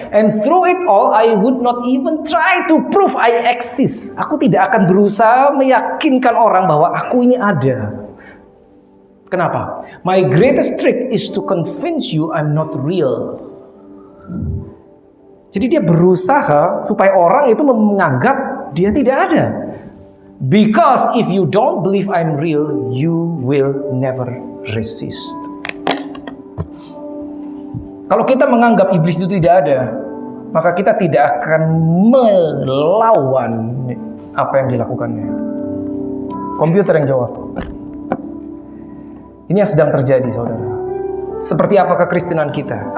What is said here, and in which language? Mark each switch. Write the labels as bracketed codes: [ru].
[en] And through it all, I would not even try to prove I exist. [id] Aku tidak akan berusaha meyakinkan orang bahwa aku ini ada. Kenapa? [en] My greatest trick is to convince you I'm not real. [id] Jadi dia berusaha supaya orang itu menganggap dia tidak ada. [en] Because if you don't believe I'm real, you will never resist. [id] Kalau kita menganggap iblis itu tidak ada, maka kita tidak akan melawan apa yang dilakukannya. Komputer yang jawab. Ini yang sedang terjadi, saudara. Seperti apa kekristenan kita?